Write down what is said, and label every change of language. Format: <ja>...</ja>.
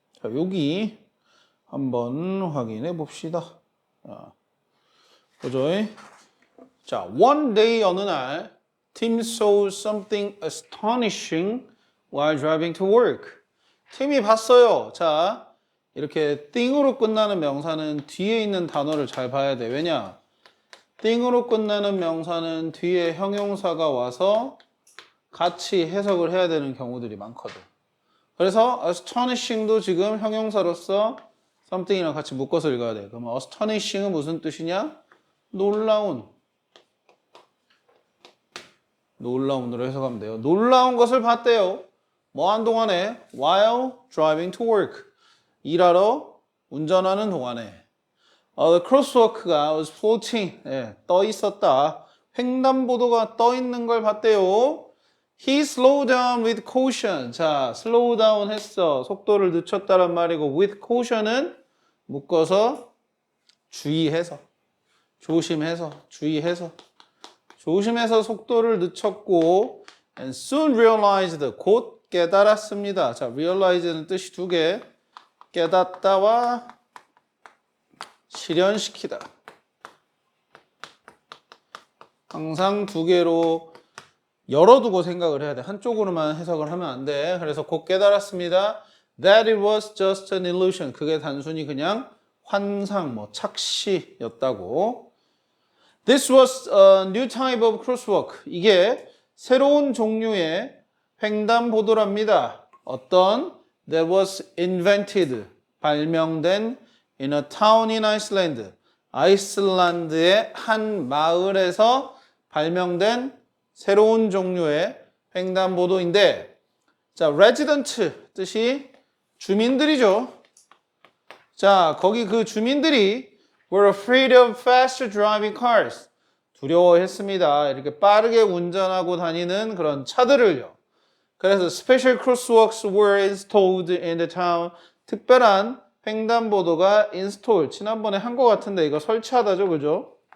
<ko>자, 여기 한번 확인해 봅시다. 보죠.</ko> <en>자, one day</en> <ko>어느 날</ko> <en>Tim saw something astonishing while driving to work.</en> <ko>팀이 봤어요. 자, 이렇게 thing으로 끝나는 명사는 뒤에 있는 단어를 잘 봐야 돼. 왜냐? thing으로 끝나는 명사는 뒤에 형용사가 와서 같이 해석을 해야 되는 경우들이 많거든. 그래서 astonishing도 지금 형용사로서 something이랑 같이 묶어서 읽어야 돼. 그러면 astonishing은 무슨 뜻이냐? 놀라운으로 해석하면 돼요. 놀라운 것을 봤대요. 뭐 한 동안에?</ko> <en>While driving to work.</en> <ko>일하러 운전하는 동안에.</ko> <en>The crosswalk가 was floating.</en> <ko>떠 있었다. 횡단보도가 떠 있는 걸 봤대요.</ko> <en>He slowed down with caution.</en> <ko>자, slow down 했어. 속도를 늦췄다란 말이고</ko> <en>with caution</en> <ko>은 묶어서 주의해서. 조심해서. 주의해서. 조심해서 속도를 늦췄고</ko> <en>and soon realized.</en> <ko>곧 깨달았습니다. 자, realize는 뜻이 두 개. 깨닫다와 실현시키다. 항상 두 개로 열어두고 생각을 해야 돼. 한쪽으로만 해석을 하면 안 돼. 그래서 곧 깨달았습니다.</ko> <en>That it was just an illusion.</en> <ko>그게 단순히 그냥 환상, 착시였다고.</ko> <en>This was a new type of crosswalk.</en> <ko>이게 새로운 종류의 횡단보도랍니다. 어떤?</ko> <en>That was invented.</en> <ko>발명된</ko> <en>in a town in Iceland.</en> <ko>아이슬란드의 한 마을에서 발명된 새로운 종류의 횡단보도인데, 자, resident 뜻이 주민들이죠. 자, 거기 그 주민들이</ko> <en>were afraid of fast driving cars.</en> <ko>두려워했습니다. 이렇게 빠르게 운전하고 다니는 그런 차들을요. 그래서</ko> <en>special crosswalks were installed in the town.</en> <ko>특별한 횡단보도가 install. 지난번에 한 것 같은데 이거 설치하다죠, 그죠?</ko>